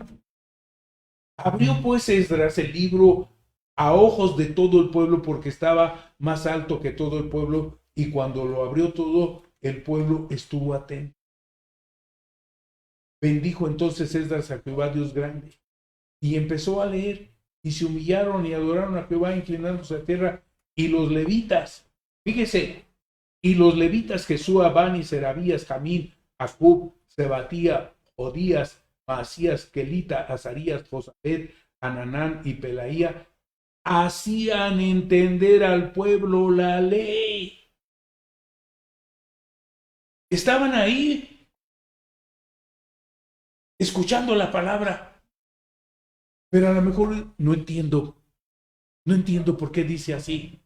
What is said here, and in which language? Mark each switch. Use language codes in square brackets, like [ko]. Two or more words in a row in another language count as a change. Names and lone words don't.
[es] Abrió pues Esdras el libro a ojos de todo el pueblo porque estaba más alto que todo el pueblo, y cuando lo abrió todo el pueblo estuvo atento. Bendijo entonces Esdras a Jehová Dios grande y empezó a leer, y se humillaron y adoraron a Jehová inclinándose a tierra, y los levitas, fíjese, y los levitas Jesúa, Bani, Serabías, Jamín, Acub, Sebatía, Odías, Maasías, Kelita, Azarías, Josabed, Ananán y Pelaía hacían entender al pueblo la ley. Estaban ahí escuchando la palabra, pero a lo mejor no entiendo por qué dice así.